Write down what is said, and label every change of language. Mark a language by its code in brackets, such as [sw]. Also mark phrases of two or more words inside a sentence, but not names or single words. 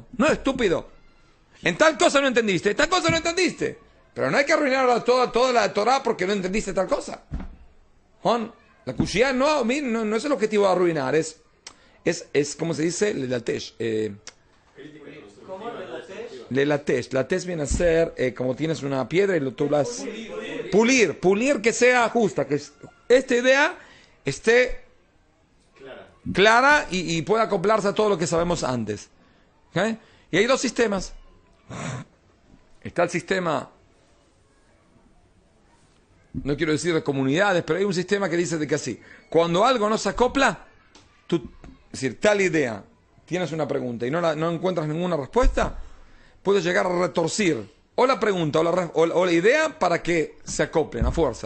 [es] No, estúpido. En tal cosa no entendiste, en tal cosa no entendiste. Pero no hay que arruinar toda la Torah porque no entendiste tal cosa. Juan, la cushía no es el objetivo de arruinar, es como se dice, lelatesh. ¿Cómo relates? Lelatesh. Latesh viene a ser como tienes una piedra y tú las... Pulir que sea justa, que esta idea esté clara y pueda acoplarse a todo lo que sabemos antes. ¿Okay? Y hay dos sistemas. Está el sistema, no quiero decir de comunidades, pero hay un sistema que dice de que así, cuando algo no se acopla, es decir, tal idea, tienes una pregunta y no encuentras ninguna respuesta, puedes llegar a retorcir o la pregunta o la idea para que se acoplen a fuerza.